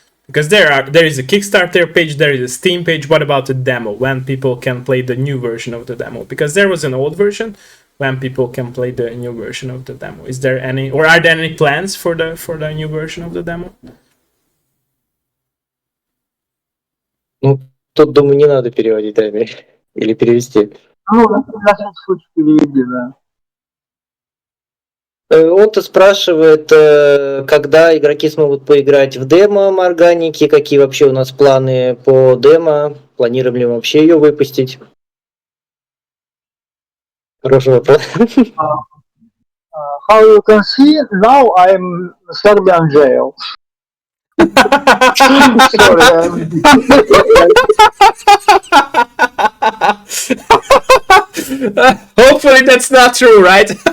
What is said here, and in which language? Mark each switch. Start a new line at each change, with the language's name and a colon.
English: Because there is a Kickstarter page, there is a Steam page. What about the demo? When people can play the new version of the demo? Because there was an old version. When people can play the new version of the demo? Is there any, or are there any plans for the new version of the demo?
Russian: Ну, тут, думаю, не надо переводить, да, или перевести. Ну, на всякий случай переведи, да. Он-то спрашивает, когда игроки смогут поиграть в демо Morganiki, какие вообще у нас планы по демо, планируем ли мы вообще ее выпустить. Хороший вопрос.
English: How you can see, now I'm Serbian jail. Sorry. Hopefully that's not true, right?